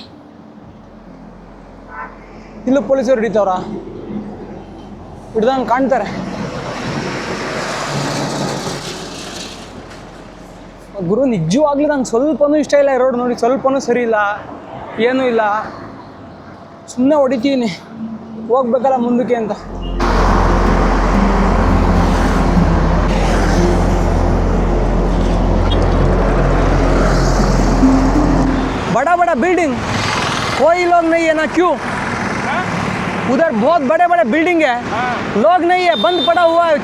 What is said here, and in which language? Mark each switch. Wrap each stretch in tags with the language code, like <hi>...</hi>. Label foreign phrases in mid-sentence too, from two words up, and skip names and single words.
<kn>ಇಲ್ಲೂ ಪೊಲೀಸರು ಹಿಡಿತವ್ರ, ಹಿಡ್ದಂಗೆ ಕಾಣ್ತಾರೆ. ಗುರು ನಿಜವಾಗ್ಲೂ ನಂಗೆ ಸ್ವಲ್ಪನೂ ಇಷ್ಟ ಇಲ್ಲ ಈ ರೋಡ್ ನೋಡಿ. ಸ್ವಲ್ಪನೂ ಸರಿ ಇಲ್ಲ, ಏನೂ ಇಲ್ಲ. ಸುಮ್ಮನೆ ಹೊಡಿತೀನಿ ಹೋಗ್ಬೇಕಲ್ಲ ಮುಂದಕ್ಕೆ ಅಂತ.</kn> <hi>बड़ा बड़ा बिल्डिंग, कोई लोग नहीं है ना. क्यों? उधर बहुत बड़े बड़े बिल्डिंग है, लोग नहीं है, बंद पड़ा हुआ है.</hi>